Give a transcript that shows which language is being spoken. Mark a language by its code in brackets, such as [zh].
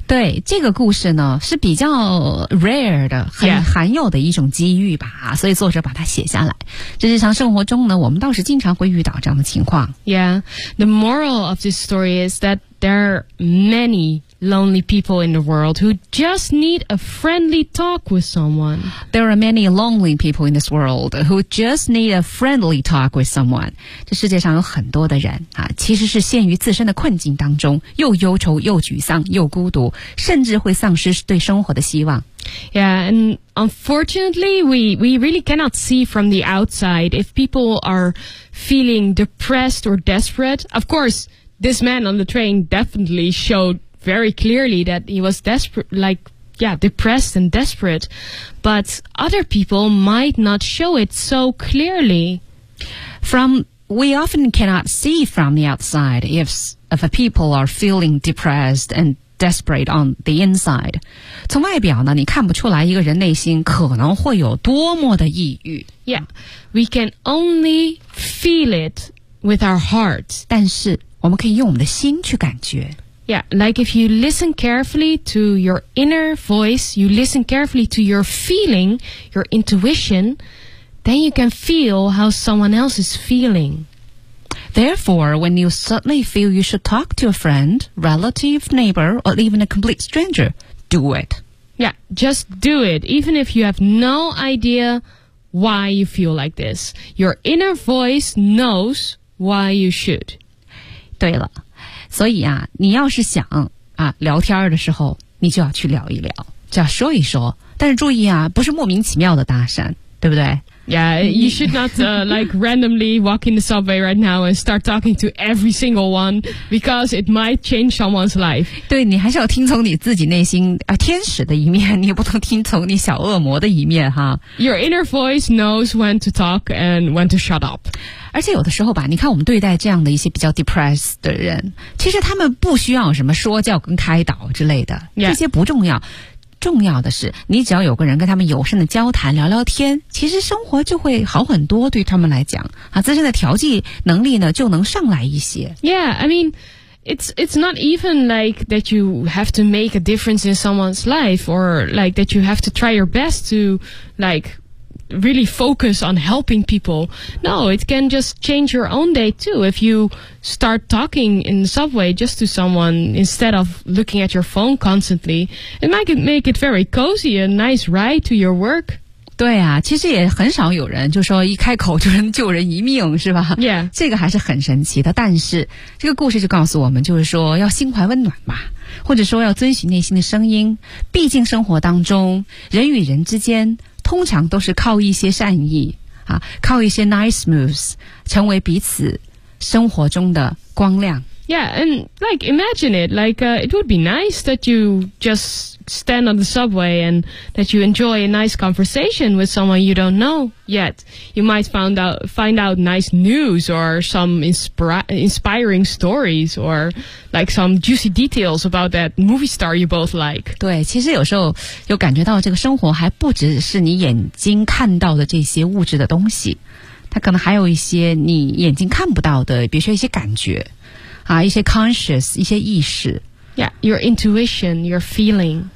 [zh] 对，这个故事呢是比较 rare 的，很罕有的一种机遇吧、 [en] yeah. [zh] 所以作者把它写下来。这日常生活中呢，我们倒是经常会遇到这样的情况。 [en] Yeah, the moral of this story is that there are many lonely people in the world who just need a friendly talk with someone. There are many lonely people in this world who just need a friendly talk with someone. 这世界上有很多的人、啊、其实是陷于自身的困境当中，又忧愁又沮丧又孤独，甚至会丧失对生活的希望。 Yeah, and unfortunately, we really cannot see from the outside if people are feeling depressed or desperate. Of course, this man on the train definitely showed very clearly that he was desperate, like, yeah, depressed and desperate. But other people might not show it so clearly. We often cannot see from the outside if people are feeling depressed and desperate on the inside. [zh] 从外表呢，你看不出来一个人内心可能会有多么的抑郁。 [en] Yeah, we can only feel it with our hearts. [zh] 但是我们可以用我们的心去感觉。 [en] Yeah, like if you listen carefully to your inner voice, you listen carefully to your feeling, your intuition, then you can feel how someone else is feeling. Therefore, when you suddenly feel you should talk to a friend, relative, neighbor, or even a complete stranger, do it. Yeah, just do it, even if you have no idea why you feel like this. Your inner voice knows why you should. [zh] 对了，所以啊，你要是想啊聊天的时候，你就要去聊一聊，就要说一说。但是注意啊，不是莫名其妙的搭讪，对不对？ [en] Yeah, you should not, like, randomly walk in the subway right now and start talking to every single one because it might change someone's life. [zh] 对，你还是要听从你自己内心啊，天使的一面，你也不能听从你小恶魔的一面哈。 [en] Your inner voice knows when to talk and when to shut up. [zh] 而且有的时候吧，你看我们对待这样的一些比较 depressed 的人，其实他们不需要什么说教跟开导之类的， [en] yeah. [zh] 这些不重要。重要的是你只要有个人跟他们友善的交谈聊聊天，其实生活就会好很多，对他们来讲啊，自身的调剂能力呢就能上来一些。 [en] Yeah, I mean it's not even like that you have to make a difference in someone's life or like that you have to try your best to like really focus on helping people. No, it can just change your own day too if you start talking in the subway just to someone instead of looking at your phone constantly. It might make it very cozy, a nice ride to your work. [zh] 对啊，其实也很少有人就说一开口就能救人一命，是吧？ [en] Yeah. [zh] 这个还是很神奇的。但是这个故事就告诉我们，就是说要心怀温暖吧，或者说要遵循内心的声音。毕竟生活当中人与人之间通常都是靠一些善意啊，靠一些 [en] nice moves [zh] 成为彼此生活中的光亮。 [en] Yeah, and like imagine it, like, it would be nice that you just stand on the subway and that you enjoy a nice conversation with someone you don't know yet. You might find out nice news or some inspiring stories or like some juicy details about that movie star you both like. [zh] 对，其实有时候又感觉到这个生活还不只是你眼睛看到的这些物质的东西，它可能还有一些你眼睛看不到的，比如说一些感觉。啊，一些 conscious， 一些意识。 [en] Yeah, your intuition, your feeling.